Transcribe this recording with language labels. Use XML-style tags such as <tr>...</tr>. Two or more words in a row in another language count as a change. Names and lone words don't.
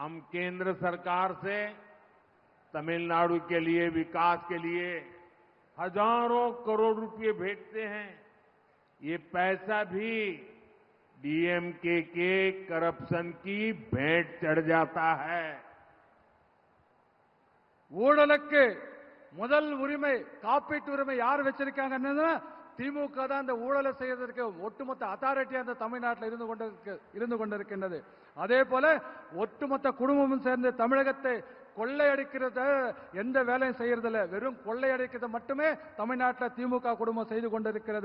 <hi>हम केंद्र सरकार से तमिलनाडु के लिए विकास के लिए हजारों करोड़ रुपए भेजते हैं। ये पैसा भी डीएमके के करप्शन की भेंट चढ़ जाता है।</hi> <ta>ஊழலுக்கு முதல் உரிமை காப்பீட்டு உரிமை யார் வச்சிருக்காங்கன்னா திமுக தான் அந்த ஊழலை செய்யறதுக்கு ஒட்டுமொத்த அத்தாரிட்டி அந்த தமிழ்நாட்டில் இருந்து கொண்டிருக்கின்றது. அதே போல ஒட்டுமொத்த குடும்பமும் சேர்ந்து தமிழகத்தை கொள்ளையடிக்கிறத எந்த வேலையும் செய்யறதில்ல, வெறும் கொள்ளையடிக்கிறது மட்டுமே தமிழ்நாட்டில் திமுக குடும்பம் செய்து கொண்டிருக்கிறது.</ta>